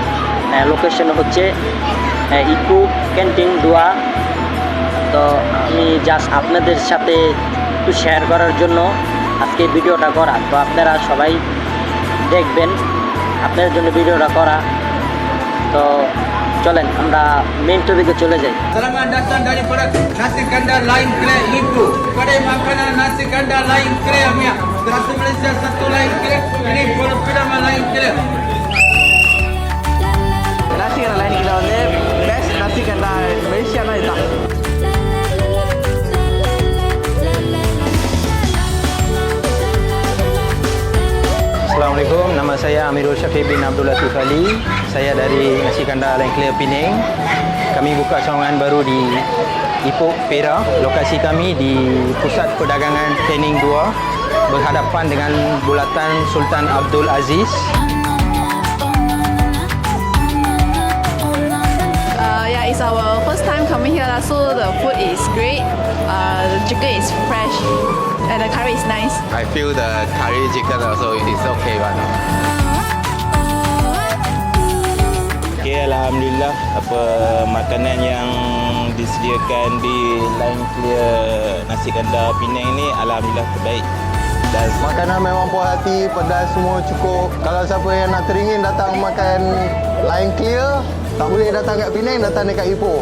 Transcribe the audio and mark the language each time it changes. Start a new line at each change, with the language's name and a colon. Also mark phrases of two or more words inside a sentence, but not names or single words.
Bangla: লোকেশন হচ্ছে ইকু ক্যান্টিন দোয়া। তো আমি জাস্ট আপনাদের সাথে একটু শেয়ার করার জন্য আজকে ভিডিওটা করা। তো আপনারা সবাই দেখবেন, আপনাদের জন্য ভিডিওটা করা। তো চলেন আমরা মেইন টপিকে চলে যাই।
Malay: Selamat datang daripada Nasi Kandar Lain Kelek Ibu. Kedai makanan Nasi Kandar Lain Kelek Mia. Terasa Malaysia satu Lain Kelek. Ini Pulau Pinang Lain Kelek. Nasi Kandar Lain Kelek வந்து best nasi kandar Malaysia lah itu. Assalamualaikum, nama saya Amirul Syafiq bin Abdul Latif Ali. Saya dari Nasi Kandar Lain Kelek Penang. Kami buka cawangan baru di Ipoh, Perak. Lokasi kami di Pusat Perdagangan Penang 2 berhadapan dengan Bulatan Sultan Abdul Aziz.
English: Yeah, it's our first time coming here, so the food is great. The chicken is fresh and the curry is nice. I feel the curry chicken also is okay one.
Malay: Okay, Alhamdulillah, apa makanan yang disediakan di Lain Clear Nasi Kandar Penang ni alhamdulillah terbaik. Dan Makanan memang puas hati, pedas semua cukup. Kalau siapa yang nak teringin datang makan Lain Clear, tak boleh datang kat Penang, datang dekat Ipoh.